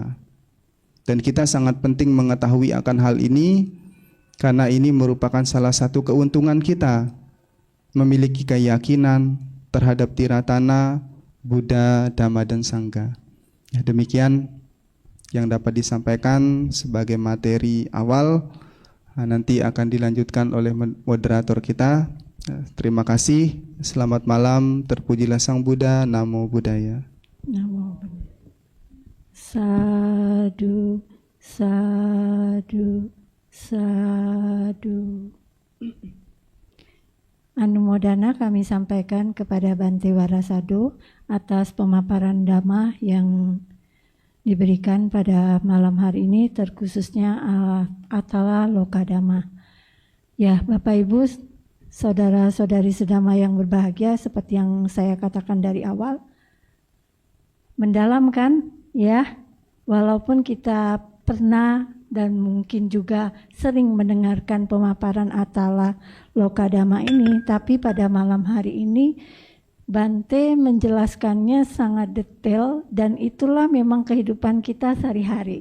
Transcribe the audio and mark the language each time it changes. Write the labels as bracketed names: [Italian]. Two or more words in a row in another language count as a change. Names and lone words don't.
[Indonesian] Dan kita sangat penting mengetahui akan hal ini, karena ini merupakan salah satu keuntungan kita memiliki keyakinan terhadap Tiratana, Buddha, Dhamma, dan Sangha. Ya, demikian yang dapat disampaikan sebagai materi awal. Nanti akan dilanjutkan oleh moderator kita. Terima kasih. Selamat malam. Terpujilah Sang Buddha. [Pali] Namo Buddhaya. Namo Buddhaya. Sadu, sadu, sadu. [Indonesian] Anumodana kami sampaikan kepada Bante Warasado atas pemaparan Dhamma yang diberikan pada malam hari ini, terkhususnya [Pali] Atala Loka Dhamma. [Indonesian] Ya, Bapak Ibu, saudara-saudari sedama yang berbahagia, seperti yang saya katakan dari awal, mendalam kan ya, walaupun kita pernah dan mungkin juga sering mendengarkan pemaparan [Pali] Atala Loka Dhamma [Indonesian] ini, tapi pada malam hari ini Bante menjelaskannya sangat detail, dan itulah memang kehidupan kita sehari-hari.